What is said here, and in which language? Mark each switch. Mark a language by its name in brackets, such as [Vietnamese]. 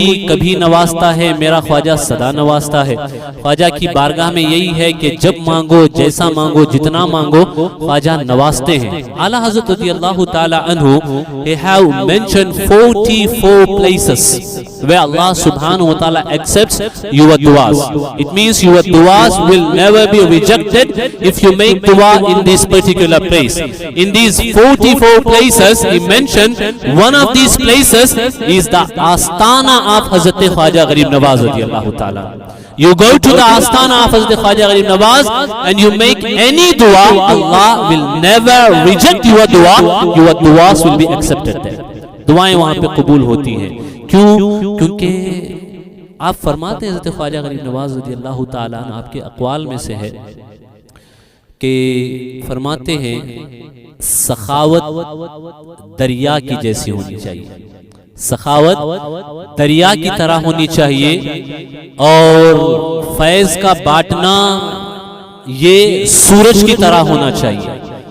[Urdu] کبھی نوازتا ہے، میرا خواجہ سدا نوازتا ہے۔ خواجہ کی بارگاہ میں یہی ہے کہ جب مانگو، جیسا مانگو، جتنا مانگو، خواجہ نوازتے ہیں۔ اعلیٰ حضرت رضی اللہ تعالی عنہ [English] they have mentioned 44 places where Allah subhanahu wa ta'ala accepts your du'as. It means your du'as will never be rejected if you make dua in this particular place. In these 44 places, he mentioned one of these places is the Astana of Hazrat Khwaja Gharib Nawaz radiyallahu ta'ala. You go to the Astana of Hazrat Khwaja Gharib Nawaz and you make any dua, Allah will never reject your dua. Your duas will be accepted there. [Urdu] دعائیں وہاں پہ قبول ہوتی ہیں۔ کیوں؟ کیونکہ آپ فرماتے ہیں، حضرت خواجہ غریب نواز رضی اللہ تعالیٰ عنہ آپ کے اقوال میں سے ہے کہ فرماتے ہیں سخاوت دریا کی جیسی ہونی چاہیے، سخاوت دریا کی طرح ہونی چاہیے، اور فیض کا بانٹنا یہ سورج کی طرح ہونا چاہیے۔